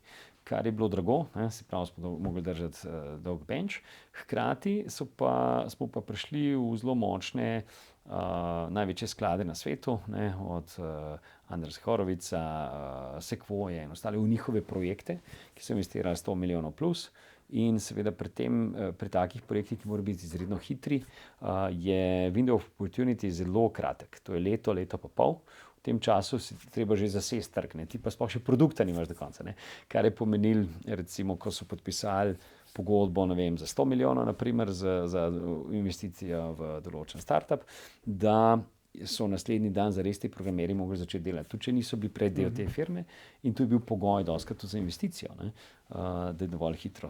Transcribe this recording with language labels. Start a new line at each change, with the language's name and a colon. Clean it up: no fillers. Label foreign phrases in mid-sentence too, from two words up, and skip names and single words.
Slovenian: Kar je bilo drago, se pravi, smo mogli držati dolg bench, hkrati smo pa prišli v zelo močne največje sklade na svetu, od Andreesa Horowiza, Sequoie in ostale v njihove projekte, ki so investirali 100 milijonov plus. In seveda pri takih projektih, ki morajo biti izredno hitri, je
English: window of opportunity
Slovenian: zelo kratek. To je leto pa pol. V tem času si treba že zasesti trg, ti pa sploh še produkta nimaš do konca. Kar je pomenil, recimo, ko so podpisali pogodbo, za 100 milijonov, naprimer, za investicijo v določen startup, da so naslednji dan zares ti programerji mogli začeti delati, tudi če niso bili prej del te firme, in to je bil pogoj dostakrat za investicijo, da je dovolj hitro.